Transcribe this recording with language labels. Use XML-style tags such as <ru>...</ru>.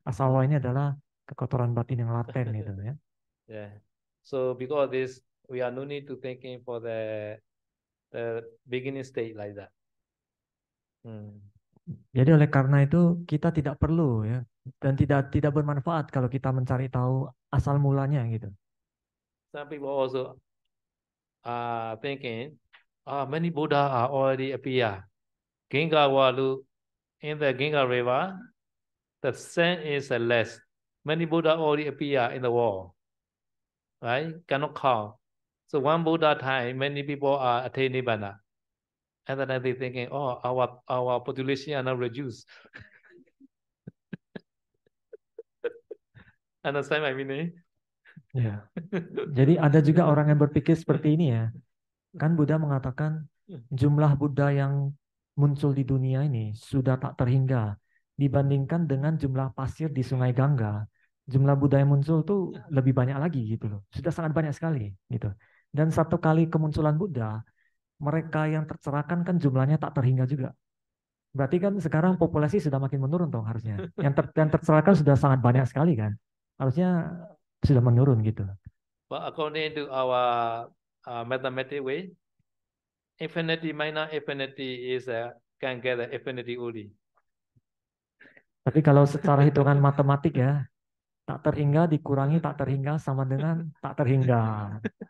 <id>Asawa ini adalah kekotoran batin yang laten gitu ya.</id> <en>Yeah. So because this, we are no need to thinking for the beginning state like that.</en> <id>Jadi oleh karena itu kita tidak perlu ya, dan tidak bermanfaat kalau kita mencari tahu asal mulanya gitu.</id> <en>Some people also are thinking, many Buddha are already appear. Ginga Walu, in the Ginga River, the sand is less. Many Buddha already appear in the world, right? Cannot count. So one Buddha time, many people are attaining nibbana. And then they thinking, oh, our population are now reduced. Understand my meaning?</en> <id>Ya. Jadi ada juga orang yang berpikir seperti ini ya. Kan Buddha mengatakan jumlah Buddha yang muncul di dunia ini sudah tak terhingga dibandingkan dengan jumlah pasir di Sungai Gangga. Jumlah Buddha yang muncul tuh lebih banyak lagi gitu loh. Sudah sangat banyak sekali gitu. Dan satu kali kemunculan Buddha, mereka yang tercerahkan kan jumlahnya tak terhingga juga. Berarti kan sekarang populasi sudah makin menurun dong harusnya. Yang tercerahkan sudah sangat banyak sekali kan. Harusnya sudah menurun gitu.</id> <en>But according to our mathematical way, infinity minus infinity is can get the infinity only.</en> <id>Tapi kalau secara hitungan matematik ya, tak terhingga dikurangi tak terhingga sama dengan tak terhingga.</id>